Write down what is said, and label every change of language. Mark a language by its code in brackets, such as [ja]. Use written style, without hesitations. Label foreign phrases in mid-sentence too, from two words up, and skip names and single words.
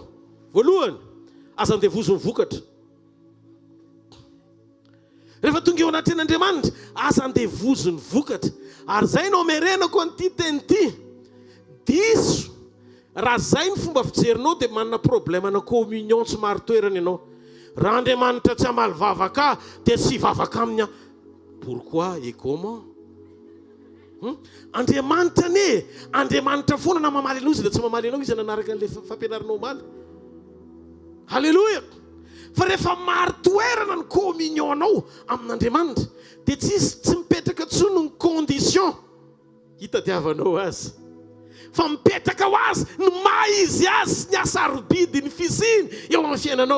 [mg] Voalohany, aza andevozo ny vokatra. Rehefa tonga eo anatin'Andriamanitra, aza andevozo ny vokatra. Ary zay no merenako an'ity teny ity, diso raha zay ny fomba fijerinao dia manana problème na communion tsy maro toerana ianao. Raha Andriamanitra tsy hamaly vavaka dia tsy vavaka aminy. [fr] Pourquoi et comment? [mg] Andriamanitra ane, Andriamanitra foana na mamaly anao izy dia tsy mamaly anao izy nanaraka an'le fampianaranao maly. Halleluja. Fa rehefa maro toerana ny communionao amin'Andriamanitra dia tsy mipetraka tsony ny condition hitadiavanao azy, fa mipetraka ho azy ny maha izy azy sy ny asarobidi ny fisiny eo amin'ny fiainanao.